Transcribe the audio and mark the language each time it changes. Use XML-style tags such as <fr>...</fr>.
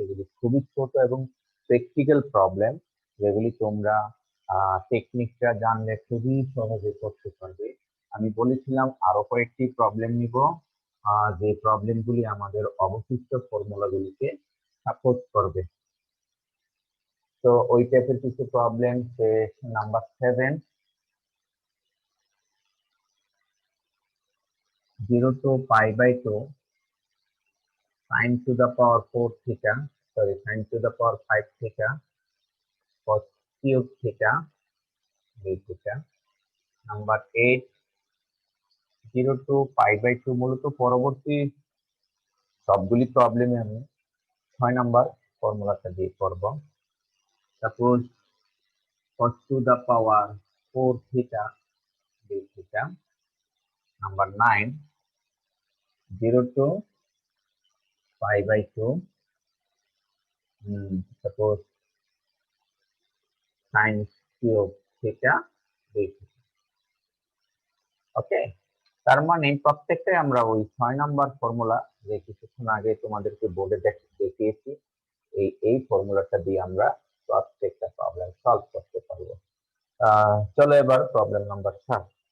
<bn>এগুলি খুবই ছোট এবং প্র্যাকটিক্যাল প্রবলেম, যেগুলি তোমরা টেকনিকটা জানলে খুবই সহজে করতে পারবে। আমি বলেছিলাম আরো কয়েকটি প্রবলেম নিব, যে প্রবলেমগুলি আমাদের অবশিষ্ট ফর্মুলাগুলিকে সাপোর্ট করবে। তো ওই টাইপের কিছু problem, number 7,</bn> <en>0 to pi by 2 sin to the power 4 theta, sorry, sin to the power 5 theta cos cube theta d theta. Number 8, 0 to pi by 2</en> <bn>মূলত পরবর্তী সবগুলি প্রবলেমে আমি 6 নাম্বার ফর্মুলাটা দিয়ে করব।</bn> <en>Suppose cos to the power 4 theta d theta. Number 9, 0 to pi by 2, suppose sin cube theta d theta.</en> <bn>ওকে, তার মানে প্রত্যেকটাই আমরা ওই 6 নাম্বার ফর্মুলা যে কিছুক্ষণ আগে তোমাদেরকে বোর্ডে দেখিয়েছি, এই ফর্মুলাটা দিয়ে আমরা প্রত্যেকটা প্রবলেম সলভ করতে পারবো। চলো এবার প্রবলেম নাম্বার 7।</bn>